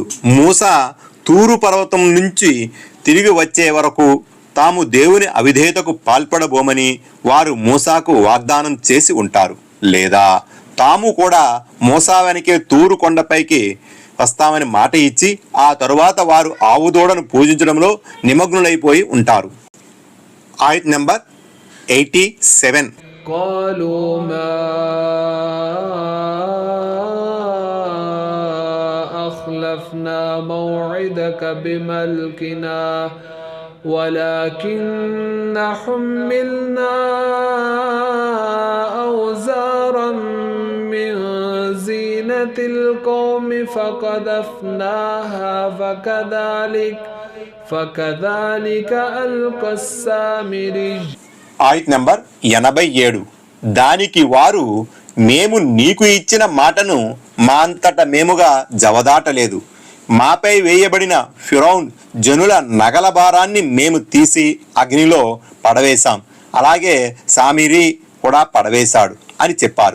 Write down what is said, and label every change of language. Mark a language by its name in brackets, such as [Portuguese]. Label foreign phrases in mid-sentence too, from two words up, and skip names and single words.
[Telugu] మూసా తూరు పర్వతం నుంచి తిరిగి వచ్చే వరకు తాము దేవుని అవిధేయతకు పాల్పడబోమని వారు మూసాకు వాగ్దానం చేసి ఉంటారు, లేదా తాము కూడా మూసా వెనకే తూరు కొండపైకి వస్తామని మాట ఇచ్చి ఆ తరువాత వారు ఆవుదూడను పూజించడంలో నిమగ్నులైపోయి ఉంటారు. ఆయత్ నంబర్ 87. [Arabic] قالوا ما أخلفنا موعدك بملكنا ولكن حملنا أوزارا من زينة القوم فقذفناها فكذلك ألقى السامري. [Telugu] ఆయత్ నంబర్ 87. దానికి వారు, మేము నీకు ఇచ్చిన మాటను మా అంతట మేముగా జవదాటలేదు. మాపై వేయబడిన ఫిరౌన్ జనుల నగల భారాన్ని మేము తీసి అగ్నిలో పడవేశాం, అలాగే సామిరి కూడా పడవేశాడు అని చెప్పారు.